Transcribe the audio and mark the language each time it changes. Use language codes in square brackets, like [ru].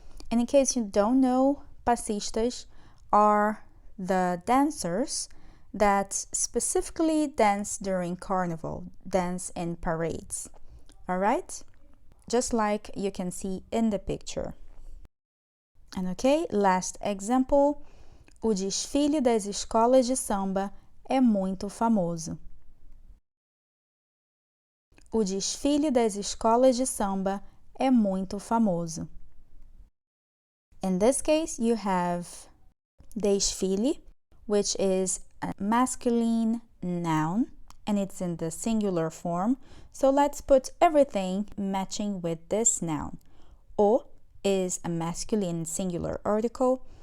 [en] And in case you don't know, passistas are the dancers that specifically dance during Carnival, dance in parades. All right? Just like you can see in the picture. And okay, last example. [pt] O desfile das escolas de samba é muito famoso. O desfile das escolas de samba é muito famoso. [en] In this case, you have desfile, which is a masculine noun, and it's in the singular form. So let's put everything matching with this noun. O is a masculine singular article.